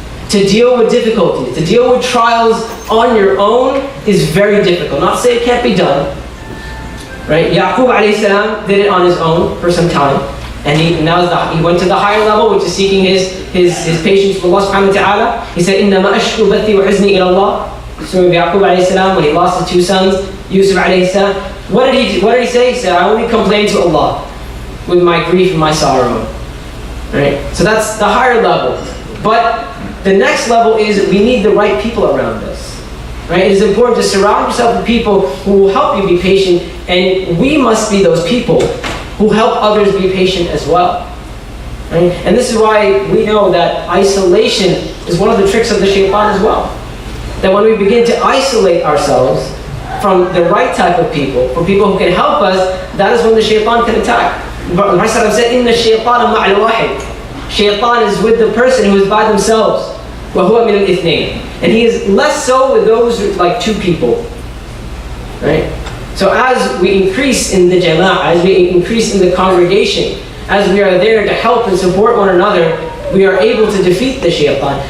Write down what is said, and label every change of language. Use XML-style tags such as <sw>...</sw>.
<en>To deal with difficulties, to deal with trials on your own is very difficult. Not to say it can't be done. Right? Yaqub alayhi salam did it on his own for some time. And he went to the higher level, which is seeking his patience with Allah subhanahu wa ta'ala. He said,</en> <ar>إِنَّمَا أَشْكُو بَثِّي وَحُزْنِي إِلَى اللَّهِ.</ar> <en>So Yaqub alayhi salam, when he lost his 2 sons, Yusuf alayhi salam, what did he say? He said, I only complain to Allah with my grief and my sorrow. Right? So that's the higher level. But the next level is we need the right people around us. Right? It is important to surround yourself with people who will help you be patient, and we must be those people who help others be patient as well. Right? And this is why we know that isolation is one of the tricks of the shaitan as well. That when we begin to isolate ourselves from the right type of people, from people who can help us, that is when the shaitan can attack. But Rasul said,</en> <ar>إِنَّ الشَّيْطَانَ مَعَ الْوَاحِدِ.</ar> <en>Shaitan is with the person who is by themselves.</en> <ar>وَهُوَ مِنَ الْإِثْنَيْنِ.</ar> <en>And he is less so with those who, like 2 people. Right? So as we increase in the jama'ah, as we increase in the congregation, as we are there to help and support one another, we are able to defeat the shaitan.</en>